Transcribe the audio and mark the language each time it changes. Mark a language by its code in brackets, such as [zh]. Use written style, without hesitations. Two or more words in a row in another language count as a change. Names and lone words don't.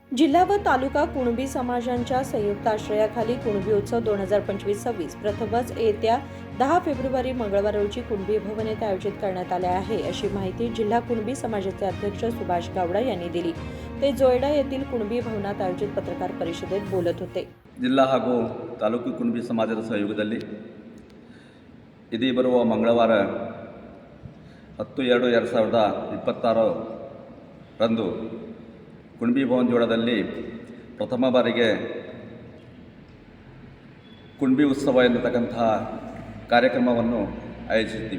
[mr] जिल्हा व तालुका कुणबी समाजांच्या संयुक्त आश्रयाखाली कुणबी उत्सव 2025-26 प्रथमच येत्या 10 फेब्रुवारी मंगळवार रोजी कुणबी भवन येथे आयोजित करण्यात आले आहे, अशी माहिती जिल्हा कुणबी समाजाचे अध्यक्ष सुभाष गावडा यांनी दिली. ते जोयडा येथील कुणबी भवनात आयोजित पत्रकार परिषदेत बोलत होते. [kn] ಜಿಲ್ಲಾ ಹಾಗೂ ತಾಲೂಕು ಕುಣಬಿ ಸಮಾಜದ ಸಹಯೋಗದಲ್ಲಿ ಇದೇ ಬರುವ ಮಂಗಳವಾರ 10/2/2026 ರಂದು ಕುಣಬಿ ಭವನ ಜೋಡದಲ್ಲಿ ಪ್ರಥಮ ಬಾರಿಗೆ ಕುಣಬಿ ಉತ್ಸವ ಎನ್ನತಕ್ಕಂತಹ ಕಾರ್ಯಕ್ರಮವನ್ನು ಆಯೋಜಿಸಿದ್ದೀವಿ.